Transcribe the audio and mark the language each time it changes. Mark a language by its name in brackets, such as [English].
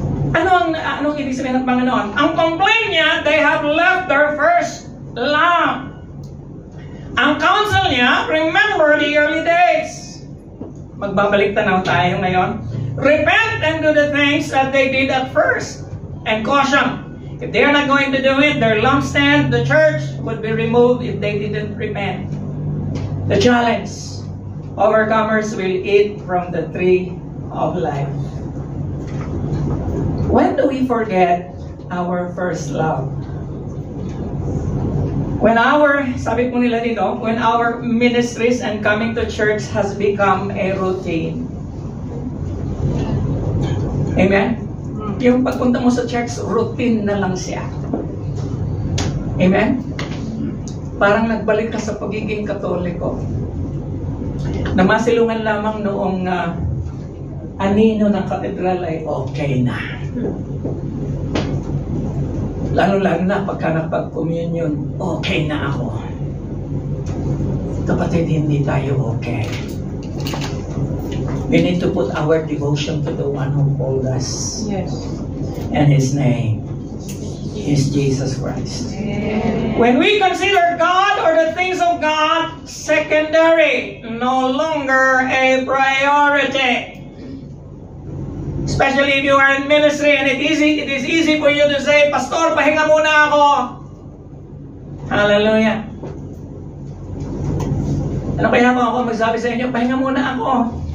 [Filipino] Anong ibig sabihin ng Panginoon? Ang complaint niya, [English] they have left their first love. [Filipino] Ang counsel niya, [English] remember the early days. [Filipino] Magbabalik tanaw tayo ngayon. [English] Repent and do the things that they did at first. And caution, if they are not going to do it, their lampstand, the church, would be removed if they didn't repent. The challenge, overcomers will eat from the tree of life. When do we forget our first love? [Filipino] Sabi po nila dito, [English] when our ministries and coming to church has become a routine. Amen? [Filipino] Yung pagpunta mo sa church, routine na lang siya. Amen? Parang nagbalik ka sa pagiging Katoliko. Namasilungan lamang noong anino ng katedral ay okay na. Lalo-lalo na pagka napag-communion, okay na ako. Kapatid, hindi tayo okay. [English] We need to put our devotion to the one who called us. Yes. And His name is Jesus Christ. Amen. When we consider God or the things of God secondary, no longer a priority. Especially if you are in ministry and it is easy for you to say, Pastor, [Filipino] pahinga muna ako. [English] Hallelujah. [Filipino] Ano kaya ako magsabi sa inyo, pahinga muna ako.